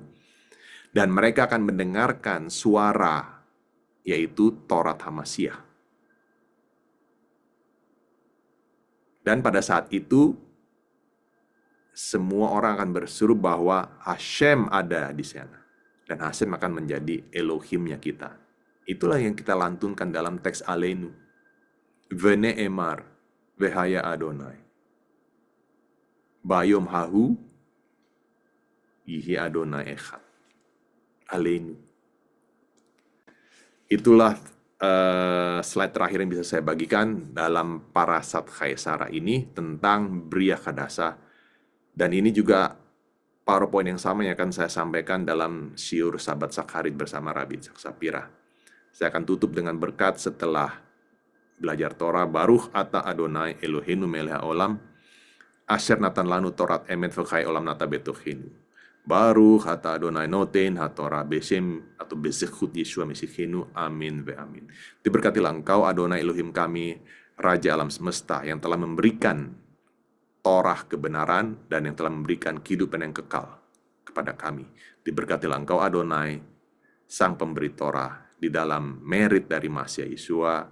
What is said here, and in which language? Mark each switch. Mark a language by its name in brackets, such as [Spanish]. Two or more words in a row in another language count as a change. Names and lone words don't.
[Indonesian] Dan mereka akan mendengarkan suara, yaitu Taurat Hamasyah. Dan pada saat itu, semua orang akan berseru bahwa Hashem ada di sana. Dan Hashem akan menjadi Elohimnya kita. Itulah yang kita lantunkan dalam teks Aleinu. [Hebrew] ונאמר והיה אדני. ביום ההוא יהיה אדני אחד. Aleinu. [Indonesian] Itulah slide terakhir yang bisa saya bagikan dalam parasat Khaisara ini tentang Bria Hadasa. Dan ini juga PowerPoint yang sama yang akan saya sampaikan dalam Syiur Sabat Sakharit bersama Rabbi Yitzhak Sapira. Saya akan tutup dengan berkat setelah belajar Torah. [Hebrew] ברוך אתה אדני אלהינו מלך העולם אשר נתן לנו תורת אמת וחיי עולם נטע בתוכנו. ברוך אתה אדני נותן התורה בשם atau בזכות ישוע משיחנו. אמן ואמן. [Indonesian] Diberkatilah engkau Adonai Elohim kami, Raja alam semesta, yang telah memberikan Torah kebenaran dan yang telah memberikan kehidupan yang kekal kepada kami. Diberkatilah engkau Adonai, Sang Pemberi Torah, di dalam merit dari Masya Yeshua.